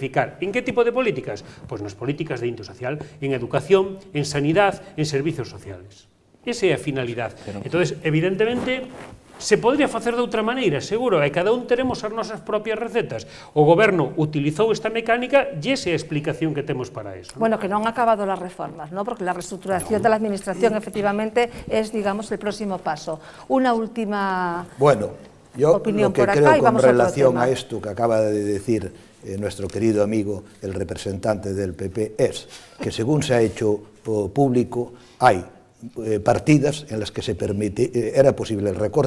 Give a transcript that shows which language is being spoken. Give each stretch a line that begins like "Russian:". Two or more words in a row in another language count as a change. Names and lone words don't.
Galician: En que tipo de políticas? Pois nas políticas de índole social, en educación, en sanidade, en
Spanish: servicios sociales.
Galician: Esa é a finalidade. Entonces, evidentemente, se podría facer de outra maneira, seguro, e cada un teremos as nosas propias recetas. O goberno utilizou esta mecánica e esa é a explicación que temos para eso.
Spanish: Bueno, que no han acabado las reformas, ¿no? Porque la reestructuración de la administración efectivamente es, digamos, el próximo paso. Una última... Bueno, yo opinión lo que por acá creo y con vamos a otro relación tema. a esto que acaba de decir nuestro querido amigo, el representante del PP, es que según se ha hecho público, hay partidas en las que se permite, era posible el recorte.